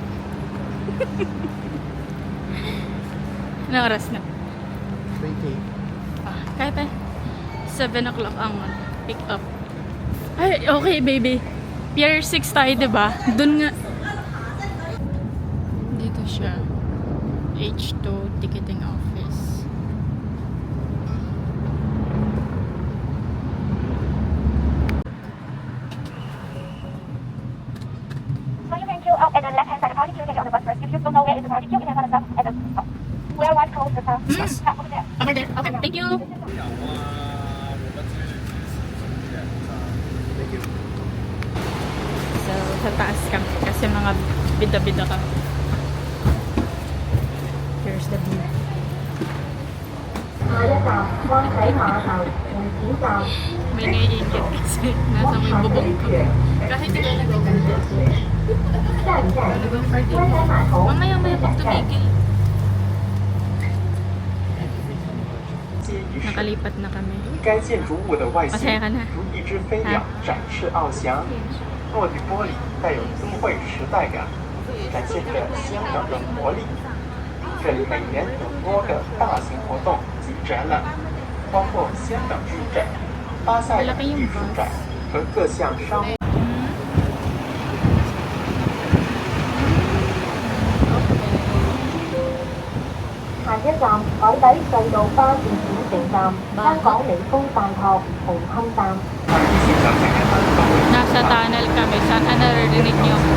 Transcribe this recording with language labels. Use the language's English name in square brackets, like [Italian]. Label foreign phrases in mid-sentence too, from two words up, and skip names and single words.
[Filipino] Anong oras na? 20. Kahit 7 o'clock ang [English] pick up. [Filipino] Ay, okay baby. Pier 6 tayo, diba? Dun nga. Dito siya. H2 [English] ticketing office. So you can queue out at the left hand side of the party queue, get on the bus first. If you don't know where is the party queue, you can find the stop at the top. Where white close the stop. Over there. Over there. Okay, thank you. [Filipino] So, sa taas kami kasi mga bida-bida kami. [English] Here's the view. [Filipino] May naiingit kasi nasa may bubong ko. Kahit hindi na nagaganda. Talagang party. Mamaya-maya pag tumigil. Nakalipat na kami. [Chinese] 该建筑物的外形 [Filipino] Masaya ka na. [Chinese] 如一只飞鸟展翅翱翔，落地玻璃带有增会时代感，展现着香港的活力。这里每年有多个大型活动及展览，包括香港书展、巴塞尔艺术展和各项商。下一站海底隧道巴士轉乘站，香港理工大學紅磡站。 [Filipino] Nasa tunnel kami. Sana naririnig nyo.